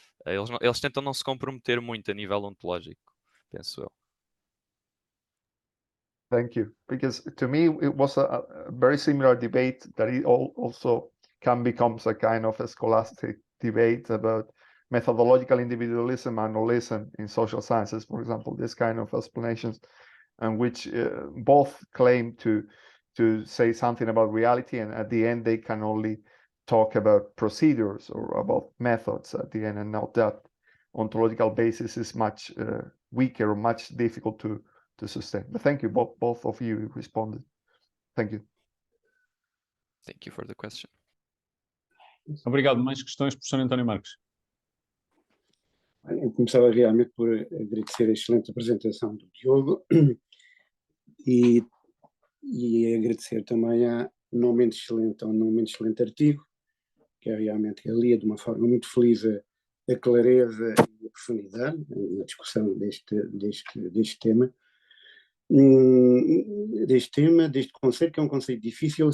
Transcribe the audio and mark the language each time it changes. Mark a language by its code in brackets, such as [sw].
[pt] Eles tentam não se comprometer muito a nível ontológico, penso eu. [en] Thank you. Because to me, it was a very similar debate that it also can become a kind of a scholastic debate about methodological individualism and holism in social sciences, for example, this kind of explanations, and which both claim to say something about reality, and at the end they can only talk about procedures or about methods at the end, and not that ontological basis is much weaker or much difficult to sustain. But thank you, both of you responded. Thank you. Thank you for the question. [pt] Obrigado. Mais questões, professor António Marques? Eu começava realmente por agradecer a excelente apresentação do Diogo e agradecer também ao não menos excelente artigo, que é realmente ele lia de uma forma muito feliz a clareza e a profundidade na discussão deste tema, deste conceito, que é um conceito difícil.